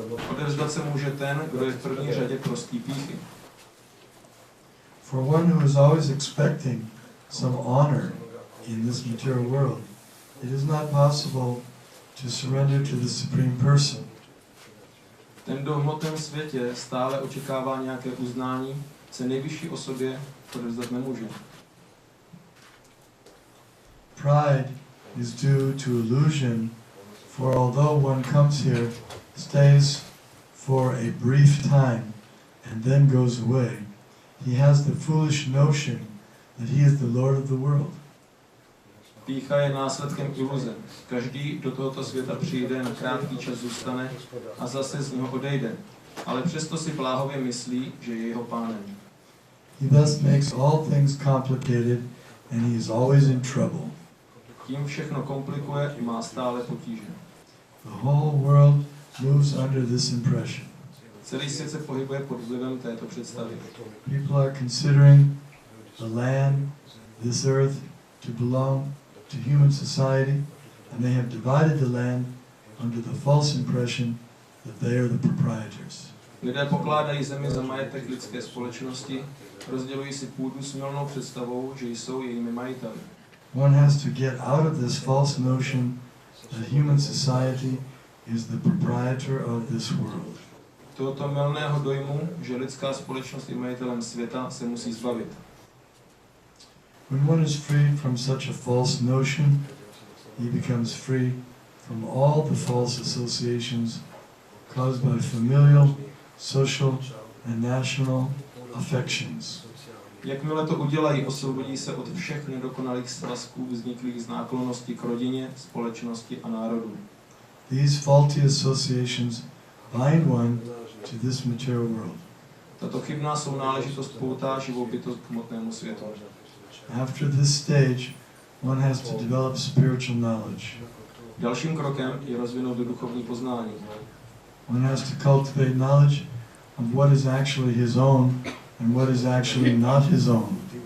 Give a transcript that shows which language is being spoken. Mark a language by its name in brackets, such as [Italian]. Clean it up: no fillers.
[Czech] Odevzdat se může ten, kdo je v první řadě prostý pýchy. [English] For one who is always expecting some honor in this material world, it is not possible to surrender to the Supreme Person. [Czech] Ten, kdo v hmotném světě stále očekává nějaké uznání, se nejvyšší osobě odevzdat nemůže. [English] Pride is due to illusion, for although one comes here, stays for a brief time, and then goes away, he has the foolish notion that he is the Lord of the world. [Czech] Pýcha je následkem iluze. Každý do tohoto světa přijde, na krátký čas zůstane a zase z něho odejde. Ale přesto si bláhově myslí, že je jeho pánem. [English] He thus makes all things complicated and he is always in trouble. [Czech] Tím všechno komplikuje a má stále potíže. [English] The whole world moves under this impression. [Czech] Celý svět se pohybuje pod vlivem této představy. [English] People are considering the land, this earth, to belong to human society, and they have divided the land under the false impression that they are the proprietors. [Czech] Lidé pokládají zemi za majetek lidské společnosti, rozdělují si půdu s mylnou představou, že jsou jejími majiteli. [English] One has to get out of this false notion that human society is the proprietor of this world. [Czech] Tohoto mylného dojmu, že lidská společnost je majitelem světa, se musí zbavit. [English] When one is freed from such a false notion, he becomes free from all the false associations caused by familial, social, and national affections. [Czech] Jakmile to udělají, osvobodí se od všech nedokonalých svazků vzniklých z náklonnosti k rodině, společnosti a národu. [English] These faulty associations bind one to this material world. [Czech] Tato chybná sounáležitost poutá živou bytost k hmotnému světu. [English] After this stage, one has to develop spiritual knowledge. [Czech] Dalším krokem je rozvinout duchovní poznání. [English] One has to cultivate knowledge of what is actually his own and what is actually not his own.